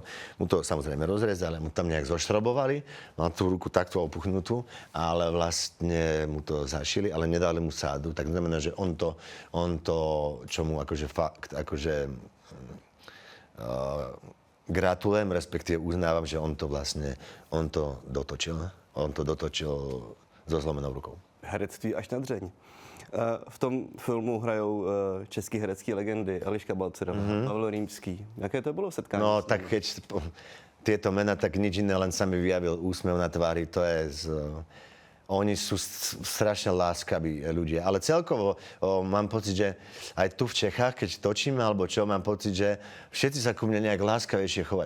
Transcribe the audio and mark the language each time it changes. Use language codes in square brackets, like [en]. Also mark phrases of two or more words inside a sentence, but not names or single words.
[sk] Mu to samozrejme rozrezali, mu tam nejak zošrobovali. Mal tú ruku takto opuchnutú, ale vlastne mu to zašili, ale nedali mu sádu. Tak znamená, že on to čo mu akože fakt, akože gratulujem, respektíve uznávam, že on to dotočil. On to dotočil so zlomenou rukou. [cs] Herectví až na dřeň. V tom filmu hrajou český herecký legendy Eliška Balcerová, Pavel Rýmský. Jaké to bylo setkání? [sk] No tak keď tieto mená, tak nič iné, len sa mi vyjavil úsmev na tvári. To je oni sú strašne láskaví ľudia. Ale celkovo mám pocit, že aj tu v Čechách, keď točíme alebo čo, mám pocit, že všetci sa ku mne nejak láskavejšie chovajú.